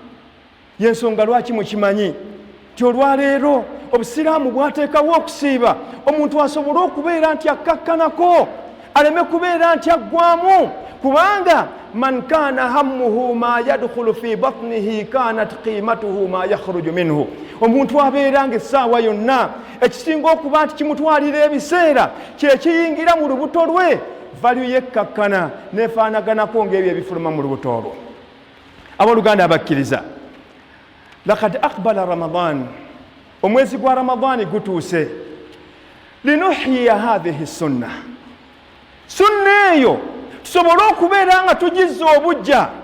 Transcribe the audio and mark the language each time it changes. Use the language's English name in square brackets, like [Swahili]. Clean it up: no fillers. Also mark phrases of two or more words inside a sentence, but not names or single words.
[Ganda] Yensonga lwaki mukimanyi nti olwaleero obusiraamu bwateekawo okusiiba omuntu asobole okubeera nti akkakkanako, aleme kubeera nti aggwamu, kubanga [Arabic] من كان همه ما يدخل في بطنه كانت قيمته ما يخرج منه, [Ganda] omuntu abeera nga essaawa yonna ekisinga okuba nti kimutwalira ebiseera kyekiyingira mu lubuto lwe, valyu yekkakkana nefaanaganako ng'ebyo ebifuluma mu lubuto olwo. Abooluganda abakkiriza, [Arabic] لقد أقبل رمضان, [Ganda] omwezi gwa ramadaani gutuuse, [Arabic] لنحيي هذه السنة, [Ganda] sunna eyo tusobole okubeera nga tugizza obujja.